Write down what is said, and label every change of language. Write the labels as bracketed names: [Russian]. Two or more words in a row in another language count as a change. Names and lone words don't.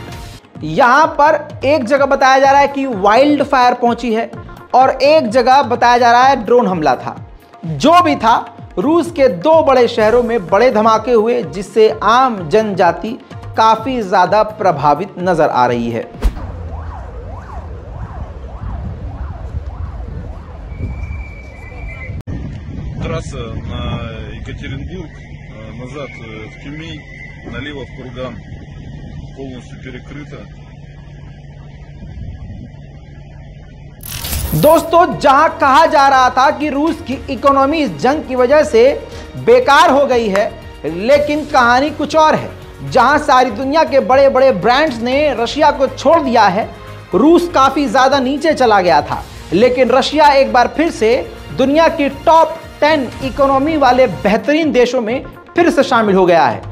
[Hindi] यहां पर एक जगह बताया जा रहा है कि [English] wild fire [Hindi] पहुंची है और एक जगह बताया जा रहा है ड्रोन हमला था। जो भी था, रूस के 2 बड़े शहरों में बड़े धमाके हुए, जिससे आम जनजाति काफी ज्यादा प्रभावित नजर आ रही है। [Russian] Трасса на Екатеринбург, назад в Тюмень, налево в Курган полностью перекрыта. [Hindi] दोस्तों, जहां कहा जा रहा था कि रूस की इकोनॉमी इस जंग की वजह से बेकार हो गई है, लेकिन कहानी कुछ और है। जहां सारी दुनिया के बड़े बड़े ब्रांड्स ने रशिया को छोड़ दिया है, रूस काफी ज्यादा नीचे चला गया था, लेकिन रशिया एक बार फिर से दुनिया की [English] top 10 economy [Hindi] वाले बेहतरीन देशों में फिर से शामिल हो गया है।